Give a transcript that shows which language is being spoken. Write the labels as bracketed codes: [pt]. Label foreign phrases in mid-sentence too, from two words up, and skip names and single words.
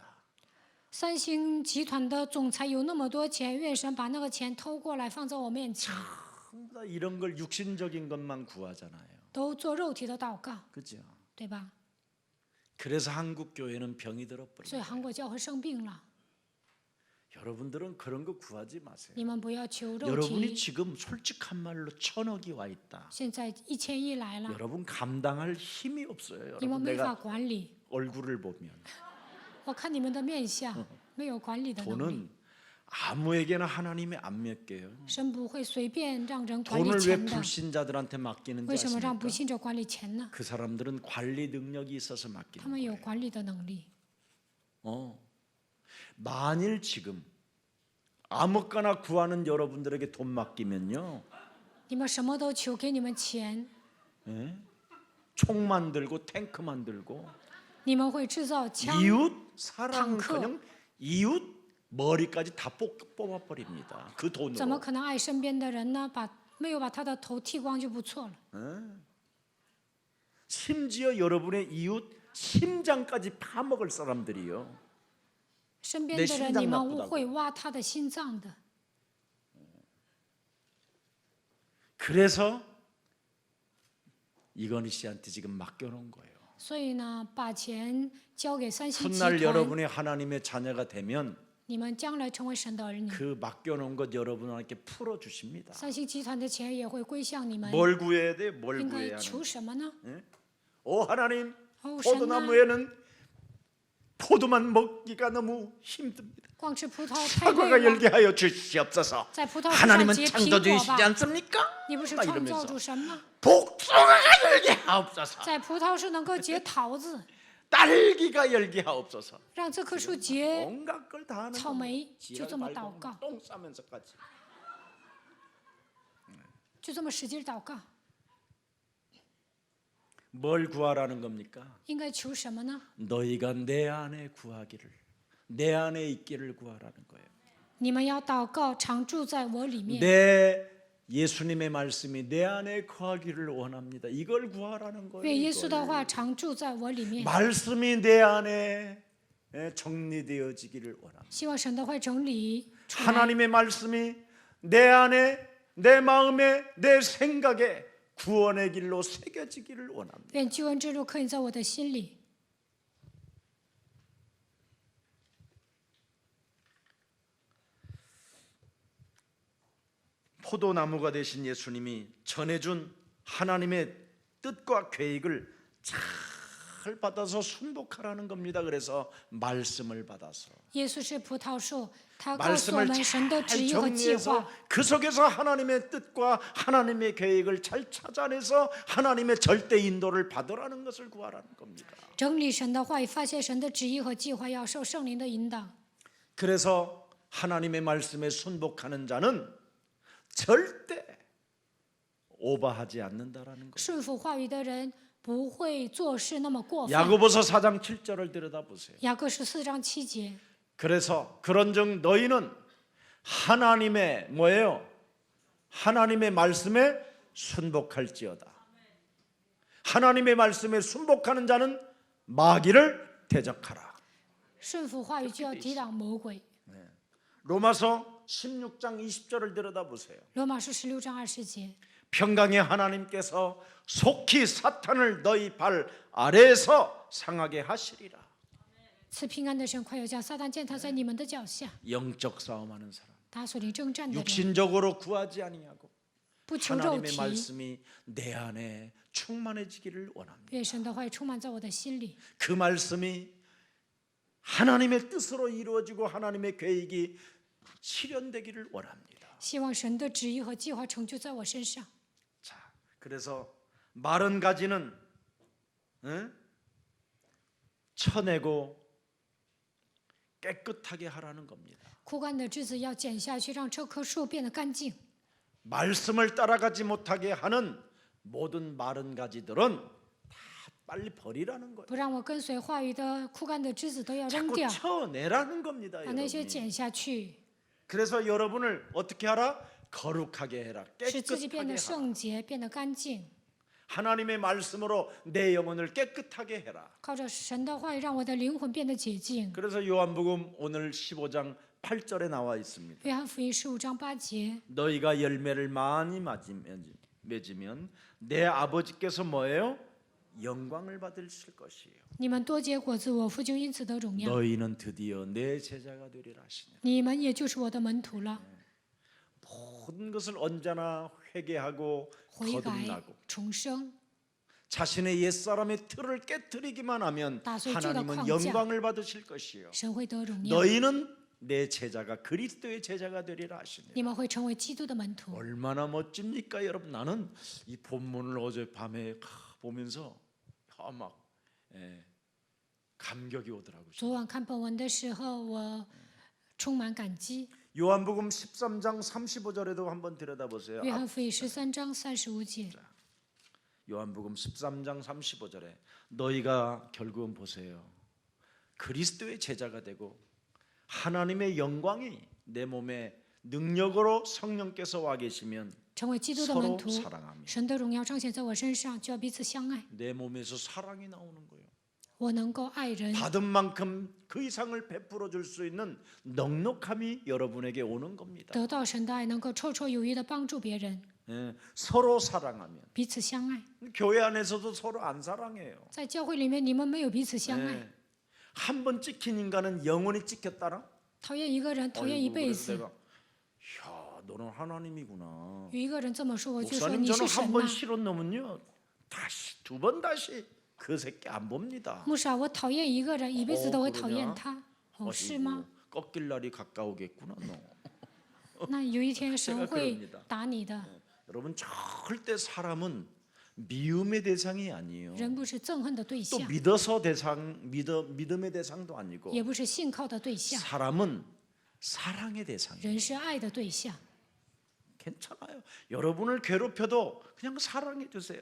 [zh] 三星集团的总裁有那么多钱，愿神把那个钱偷过来放在我面前， [ko] 전부 다 이런 걸 육신적인 것만 구하잖아요. [zh] 都做肉体的祷告， [ko] 그죠? [zh] 对吧？ [ko] 그래서 한국 교회는 병이 [zh] 所以 [ko] 들어버려요. [zh] 韩国教会生病了。 [ko] 여러분들은 그런 거 구하지 마세요. [zh] 你们不要求肉 [ko] 여러분이 [zh] 体。 [ko] 지금 솔직한 말로 1000억이 와 있다. [zh] 现在1000亿来了， [ko] 여러분 감당할 힘이 없어요. [zh] 你们 [ko] 여러분 [zh] 没法 [ko] 내가 [zh] 管理。 [ko] 얼굴을 보면 [zh] 我看你们的面相，没有管理的能力。 [ko] 돈은 아무에게나 하나님이 안 맡겨요. [zh] 神不会随便让人管理 [ko] 돈을 왜 [zh] 钱的。 [ko] 불신자들한테 맡기는지 [zh] 为什么让不 [ko] 아십니까? [zh] 信者管理钱呢？ [ko] 그 사람들은 관리 능력이 있어서 [zh] 他 [ko] 맡기는 [zh] 们有 [ko] 거예요. [zh] 管理的能力。 [ko] 만일 지금 아무거나 구하는 여러분들에게 돈 맡기면요, [zh] 你们什么都求，给你们钱， [ko] 총 만들고 탱크 만들고 [zh] 你们会制造枪， [ko] 이웃 사랑은 탕크. 그냥 이웃 머리까지 다 뽑아버립니다. 그 [zh] 怎么 [ko] 돈으로. [zh] 可能爱身边的人呢？没有把他的头剃光就不错了。 [ko] 심지어 여러분의 이웃 심장까지 파먹을 사람들이요. [zh] 身边 [ko] 내 [zh] 的人， [ko] 심장 [zh] 你们 [ko] 나쁘다고 [zh] 会挖他的心脏的。 [ko] 그래서 이건희 씨한테 지금 맡겨놓은 거예요. [zh] 所以呢，把钱交给三星集 [ko] 훗날 [zh] 团， [ko] 여러분이 하나님의 자녀가 되면 [zh] 你们将来成为神的儿女， [ko] 그 맡겨놓은 것 여러분에게 풀어주십니다. [zh] 三星集团的钱也会归向你们。 [ko] 뭘 구해야 돼? 뭘 [zh] 应该 [ko] 구해야 [zh] 求 [ko] 하는? [zh] 什么呢？ [ko] 오 하나님, [zh] 哦，神啊， [ko] 포도나무에는 포도만 먹기가 너무 힘듭니다. [zh] 光吃葡萄太 [ko] 사과가 [zh] 累了， [ko] 열게 하여 주시옵소서. [zh] 在葡萄树上 [ko] 하나님은 [zh] 结苹果 [ko] 창조주이시지 [zh] 吧。 [ko] 않습니까? [zh] 你不是 [ko] 막 [zh] 创造 [ko] 이러면서 [zh] 主神吗？ [ko] 복숭아가 열게 하옵소서. [zh] 在葡萄树能够结桃子， [ko] 딸기가 열게 하옵소서. [zh] 让这棵树结 [ko] 온갖 걸 다 하는 [zh] 草 [ko] 겁니다. [zh] 莓，就 [ko] 지랄 [zh] 这么 [ko] 말고 [zh] 祷告， [ko] 똥 싸면서까지. [zh] 就这么使劲祷告。 [ko] 뭘 구하라는 겁니까? [zh] 应该求什么呢？ [ko] 너희가 내 안에 구하기를, 내 안에 있기를 구하라는 거예요. [zh] 你们要祷告，常住在我里面。 [ko] 내 예수님의 말씀이 내 안에 거하기를 원합니다. 이걸 구하라는 [zh] 愿耶 [ko] 거예요. [zh] 稣的话常住在我里面。 [ko] 말씀이 내 안에 정리되어지기를 원합니다. [zh] 希望神的话整理出来， [ko] 하나님의 말씀이 내 안에, 내 마음에, 내 생각에 구원의 길로 새겨지기를 원합니다. [zh] 愿救恩之路刻印在我的心里。 [ko] 포도나무가 되신 예수님이 전해준 하나님의 뜻과 계획을 잘 받아서 순복하라는 겁니다. 그래서 말씀을 받아서 [zh] 耶稣是葡萄树，他告诉我 [ko] 말씀을 [zh] 们神的旨 [ko] 잘 [zh] 意和计 [ko] 정리해서 [zh] 划。 [ko] 그 속에서 하나님의 뜻과 하나님의 계획을 잘 찾아내서 하나님의 절대 인도를 받으라는 것을 구하라는 겁니다. [zh] 整理神的话语，发现神的旨意和计划，要受圣灵的引导。 [ko] 그래서 하나님의 말씀에 순복하는 자는 절대 오버하지 않는다라는 거예요. [zh] 顺服话语的人不会做事那么过分。 [ko] 야고보서 4장 7절을 들여다보세요. [zh] 雅各书4章7节， [ko] 그래서 그런즉 너희는 하나님의 뭐예요? 하나님의 말씀에 순복할지어다. 하나님의 말씀에 순복하는 자는 마귀를 대적하라. [zh] 顺服话语就要抵挡魔鬼。 [ko] 로마서 16장 20절을 들여다보세요. [zh] 罗马书16章20节， [ko] 평강의 하나님께서 속히 사탄을 너희 발 아래에서 상하게 하시리라. [zh] 赐平安的神快要将撒旦践踏在你们的脚下。 [ko] 영적 싸움하는 사람, [zh] 打所领征战的人， [ko] 육신적으로 구하지 아니하고 [zh] 不求肉 [ko] 하나님의 [zh] 体， [ko] 말씀이 내 안에 충만해지기를 원합니다. [zh] 愿神的话语充满在我的心里。 [ko] 그 말씀이 하나님의 뜻으로 이루어지고 하나님의 계획이 실현되기를 원합니다. [zh] 希望神的旨意和计划成就在我身上。 [ko] 자, 그래서 마른 가지는 쳐내고 깨끗하게 하라는 겁니다. [zh] 枯干的枝子要剪下去，让这棵树变得干净。 [ko] 말씀을 따라가지 못하게 하는 모든 마른 가지들은 다 빨리 버리라는 거예요. [zh] 不让我跟随话语的枯干的枝子都要扔 [ko] 자꾸 [zh] 掉， [ko] 쳐내라는 겁니다. [zh] 把那些 [ko] 여러분이. [zh] 剪下去， [ko] 그래서 여러분을 어떻게 하라? 거룩하게 해라. [zh] 使自己变 [ko] 깨끗하게 [zh] 得 [ko] 하라. [zh] 圣洁，变得干净。 [ko] 하나님의 말씀으로 내 영혼을 깨끗하게 해라. [zh] 靠着神的话语，让我的灵魂变得洁净。 [ko] 그래서 요한복음 오늘 15장 8절에 나와 있습니다. [zh] 约翰福音15章8节， [ko] 너희가 열매를 많이 맺으면 내 아버지께서 뭐예요? 영광을 받으실 것이에요. [zh] 你们多结果子，我父就因此得荣耀。 [ko] 너희는 드디어 내 제자가 되리라 하시네. [zh] 你们也就是我的门徒了。 [ko] 모든 것을 언제나 회개하고 [zh] 悔改 [ko] 거듭나고 [zh] 重生， [ko] 자신의 옛사람의 틀을 깨뜨리기만 하면 다소의 하나님은 죄가 영광을 받으실 것이요. [zh] 神会得荣耀。 [ko] 너희는 내 제자가 그리스도의 제자가 되리라 하시네. [zh] 你们会成为基督的门徒。 [ko] 얼마나 멋집니까, 여러분? 나는 이 본문을 어젯밤에 보면서 막 감격이 오더라고요. [zh] 昨晚看本文的时候，我充满感激。 [ko] 요한복음 13장 35절에도 한번 들여다보세요. [zh] 约翰福音13章35节， [ko] 요한복음 13장 35절에 너희가 결국은 보세요. 그리스도의 제자가 되고 하나님의 영광이 내 몸에 능력으로 성령께서 와 계시면 [zh] 成为基督的门 [ko] 서로 [zh] 徒， [ko] 사랑합니다. [zh] 神的荣耀彰显在我身上，就要彼此相爱。 [ko] 내 몸에서 사랑이 나오는 거예요. [zh] 我能够爱人， [ko] 받은 만큼 그 이상을 베풀어 줄 수 있는 넉넉함이 여러분에게 오는 겁니다. [zh] 得到神的爱，能够绰绰有余的帮助别人。 [ko] 예, 서로 사랑하면 [zh] 彼此相爱。 [ko] 교회 안에서도 서로 안 사랑해요. [zh] 在教会里面，你们没有彼此相爱， [ko] 예, 한 번 찍힌 인간은 영원히 찍혔다라. [zh] 讨厌一个人，讨厌一 [ko] 아이고, [zh] 辈 [ko] 그래서 [zh] 子。 [ko] 내가 야, 너는 하나님이구나. [zh] 有一个人这么说，我就说 [ko] 목사님 [zh] 你是 [ko] 저는 [zh] 神 [ko] 한 [zh] 呐、 [ko] 번 실언 넘으면요 다시 두 번 다시 그 새끼 안 봅니다. [zh] 牧师啊，我讨厌一个人，一辈子都会讨厌 [ko] 그러냐? [zh] 他。哦，是吗？ [ko] 꺾일 날이 가까우겠구나 너. [zh] 那有一天神 [ko] 제가 [zh] 会 [ko] 그럽니다. [zh] 打你的。 [ko] 여러분 절대 사람은 미움의 대상이 아니에요. [zh] 人不是憎恨的对 [ko] 또 [zh] 象， [ko] 믿음의 대상도 아니고 [zh] 也不是信靠的对象， [ko] 사람은 사랑의 대상이에요. [zh] 人是爱的对象。 [ko] 괜찮아요. 여러분을 괴롭혀도 그냥 사랑해 주세요.